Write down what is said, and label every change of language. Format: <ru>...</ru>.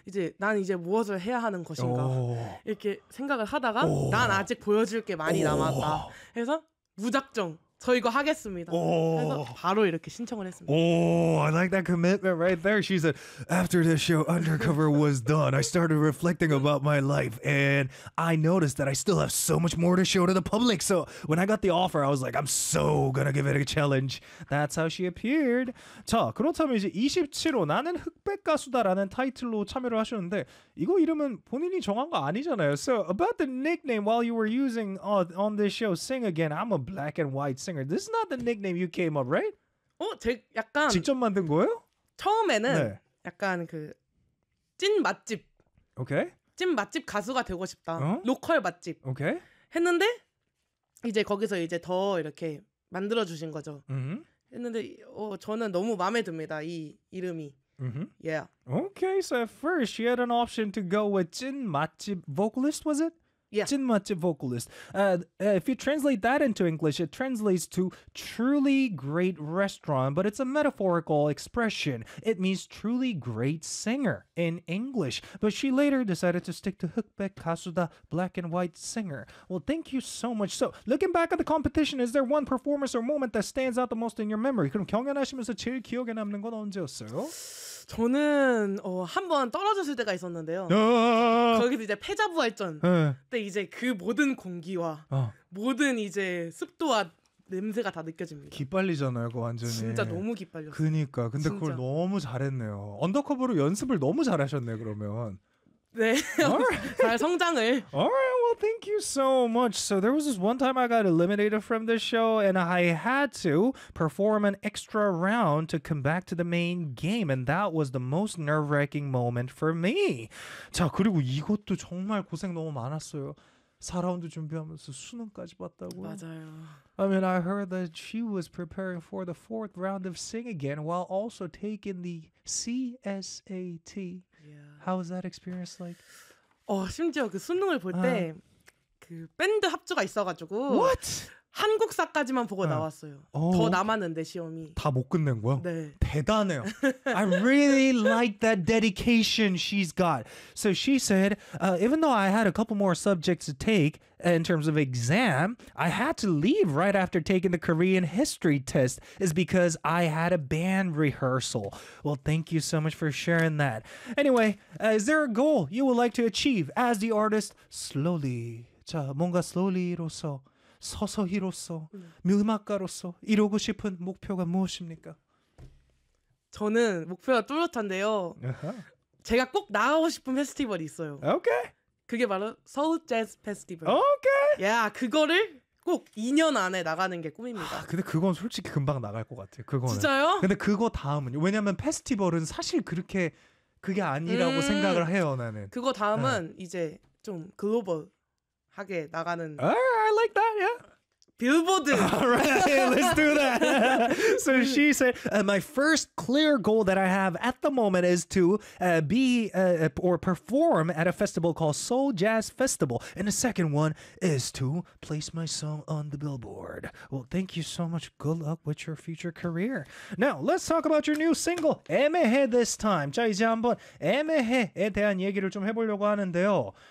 <ko>이제 난 이제 무엇을 해야 하는 것인가 이렇게 생각을 하다가 난 아직 보여줄 게 많이 남았다 해서 무작정 저 이거 하겠습니다 해서 바로 이렇게 신청을 했습니다</ko> <en>I like that commitment right there. She said, after the show Undercover was done, I started reflecting about my life and I noticed that I still have so much more to show to the public. So when I got the offer, I was like, I'm so gonna give it a challenge. That's how she appeared.</en> <ko>자, 그렇다면 이제 27호 나는 흑백 가수다라는 타이틀로 참여를 하셨는데 이거 이름은 본인이 정한 거 아니잖아요.</ko> <en>So about the nickname while you were using on this show, Sing Again, I'm a black and white singer. This is not the nickname you came up, right?</en> <ko>제 약간 직접 만든 거예요? 처음에는 네. 약간 그 찐 맛집.</ko> <en>오케이.</en> <ko>찐 맛집 가수가 되고 싶다. 로컬 맛집.</ko> <en>오케이.</en> <ko>했는데 이제 거기서 이제 더 이렇게 만들어 주신 거죠. 했는데 저는 너무 마음에 듭니다. 이 이름이. Yeah.</ko> <en>Okay, so at first you had an option to go with 찐 맛집 vocalist, was it? Yeah.</en> <ko>찐 맛집 vocalist.</ko> <en>If you translate that into English, it translates to truly great restaurant, but it's a metaphorical expression. It means truly great singer in English. But she later decided to stick to 흑백 가수다, black and white singer. Well, thank you so much. So, looking back at the competition, is there one performance or moment that stands out the most in your memory?</en> <ko>그럼 경연하시면서 제일 기억에 남는 건 언제였어요? 저는 한번 떨어졌을 때가 있었는데요. 거기서 이제 패자부활전 때 이제 그 모든 공기와 모든 이제 습도와 냄새가 다 느껴집니다. 기빨리잖아요, 그거 완전히. 진짜 너무 기빨렸어요. 그니까. 근데 진짜. 그걸 너무 잘했네요. 언더커버로 연습을 너무 잘하셨네, 그러면. 네. Right. 잘 성장을.</ko> <en>Alright, well, thank you so much. So there was this one time I got eliminated from the show and I had to perform an extra round to come back to the main game and that was the most nerve-wracking moment for me.</en> <ko>자, 그리고 이것도 정말 고생 너무 많았어요. 4라운드 준비하면서 수능까지 봤다고요? 맞아요.</ko> <en>I mean, I heard that she was preparing for the fourth round of Sing Again while also taking the CSAT. Yeah. How was that experience like?</en> <ko>심지어 그 수능을 볼 때 그 밴드 합주가 있어가지고</ko> <en>What?</en> <ko>한국사까지만 보고 나왔어요. 더 남았는데 시험이. 다 못 끝낸 거야? 네. 대단해요.</ko> <en>I really like that dedication she's got. So she said, even though I had a couple more subjects to take in terms of exam, I had to leave right after taking the Korean history test is because I had a band rehearsal. Well, thank you so much for sharing that. Anyway, is there a goal you would like to achieve as the artist?</en> <ko>Slowly. 자, 뭔가 slowly로서. 서서히로서 음악가로서 이루고 싶은 목표가 무엇입니까? 저는 목표가 뚜렷한데요. Uh-huh. 제가 꼭 나가고 싶은 페스티벌이 있어요.</ko> <en>오케이. Okay.</en> <ko>그게 바로 서울 재즈 페스티벌.</ko> <en>오케이. Okay.</en> <ko>야, 그거를 꼭 2년 안에 나가는 게 꿈입니다. 아, 근데 그건 솔직히 금방 나갈 것 같아요. 그거는. 진짜요? 근데 그거 다음은요. 왜냐면 페스티벌은 사실 그렇게 그게 아니라고 생각을 해요, 나는. 그거 다음은 이제 좀 글로벌 하게 나가는</ko> <en>I like that. Yeah. Billboard. All right, let's do that. So she said, my first clear goal that I have at the moment is to be or perform at a festival called Seoul Jazz Festival. And the second one is to place my song on the billboard. Well, thank you so much. Good luck with your future career. Now, let's talk about your new single, 애매해 this time.</en> <ko>자, 이제 한번 애매해에 대한 얘기를 좀 해보려고 하는데요.</ko>